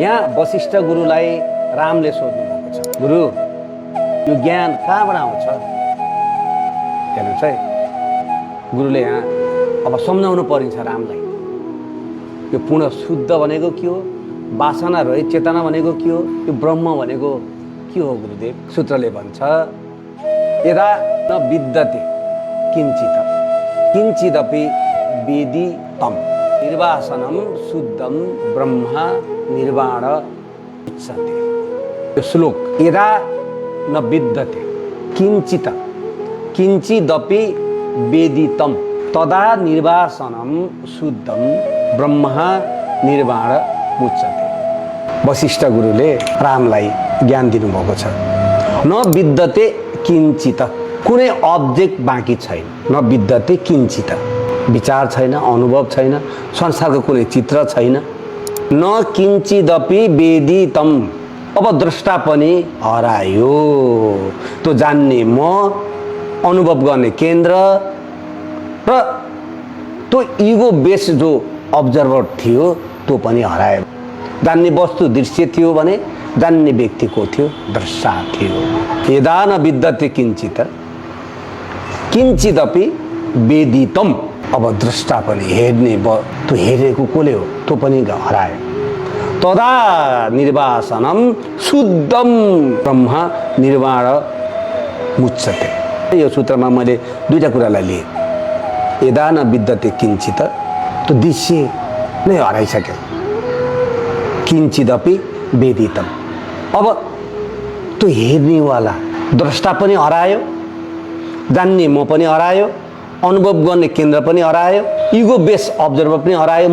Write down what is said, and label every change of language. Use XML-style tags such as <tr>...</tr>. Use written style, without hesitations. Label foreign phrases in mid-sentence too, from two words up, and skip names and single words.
<ne>यहाँ वशिष्ठ गुरुलाई रामले सोध्नु भएको छ, गुरु यो ज्ञान कहाँबाट आउँछ? हेर्नुहोस् है, गुरुले यहाँ अब सम्झाउनु परिन्छ रामलाई। यो पूर्ण शुद्ध भनेको के हो? वासना रहित चेतना भनेको के हो? यो ब्रह्म भनेको के हो? गुरुदेव सूत्रले भन्छ,</ne> <sa>यदा न विद्यते किञ्चित किञ्चिदपि वेदितम् निर्वासनम शुद्धम ब्रह्म निर्वाण उच्यते।</sa> <ne>यो श्लोक</ne> <sa>यदा न विद्यते किञ्चित किञ्चिदपि वेदितम् तदा निर्वासनम शुद्धम ब्रह्म निर्वाण उच्यते।</sa> <ne>वशिष्ठ गुरुले रामलाई ज्ञान दिनुभएको छ।</ne> <sa>न विद्यते किञ्चित,</sa> <ne>कुनै अब्जेक्ट बाँकी छैन।</ne> <sa>न विद्यते किञ्चित,</sa> <ne>विचार छैन, अनुभव छैन, संसारको कुनै चित्र छैन।</ne> <sa>न किञ्चिदपि वेदितम्,</sa> <ne>अब द्रष्टा पनि हरायो। त्यो जान्ने म, अनुभव गर्ने केन्द्र र त्यो</ne> <en>ego base</en> <ne>जो अब्जर्भर थियो त्यो पनि हरायो। जान्ने वस्तु दृश्य थियो भने जान्ने व्यक्ति को थियो? द्रष्टा थियो।</ne> <sa>यदा न विद्यते किञ्चित किञ्चिदपि वेदितम्,</sa> <ne>अब द्रष्टा पनि हेर्ने त्यो हेरेको कसले हो त्यो पनि हरायो।</ne> <sa>तदा निर्वासनम शुद्धम ब्रह्म निर्वाण मुच्यते।</sa> <ne>यो सूत्रमा मैले दुईटा कुरालाई लिएँ।</ne> <sa>यदा न विद्यते किञ्चित,</sa> <ne>त्यो दृश्य नै हराइसक्यो।</ne> <sa>किञ्चिदपि वेदितम्,</sa> <ne>अब त्यो हेर्नेवाला द्रष्टा पनि हरायो, जान्ने म पनि हरायो, अनुभव गर्ने केन्द्र पनि हरायो,</ne> <en>ego base observer</en> <ne>पनि हरायो।</ne>